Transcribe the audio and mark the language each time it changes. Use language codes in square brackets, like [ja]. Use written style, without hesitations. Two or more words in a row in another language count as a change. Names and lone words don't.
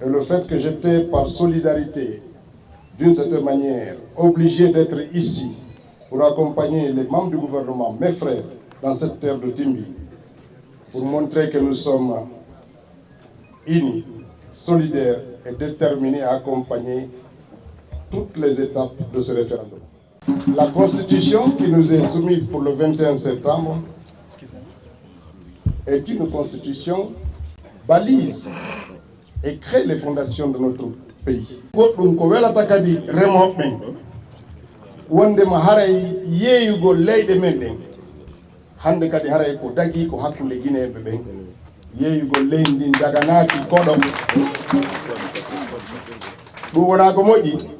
[fr] Et le fait que j'étais par solidarité, d'une certaine manière, obligé d'être ici pour accompagner les membres du gouvernement, mes frères, dans cette terre de Timbi, pour montrer que nous sommes unis, solidaires et déterminés à accompagner toutes les étapes de ce référendum. La Constitution qui nous est soumise pour le 21 septembre est une Constitution balise et crée les fondations de notre pays. [ff] Goɗɗum ko welata kadi remoɓe ɓen wondema haray yeeyugo leyɗe men ɗen hande kadi haray ko dagi ko hakkude guinéɓe ɓen yeeyugo leydi ndin daganaki koɗo ɗum wona ko moƴƴi.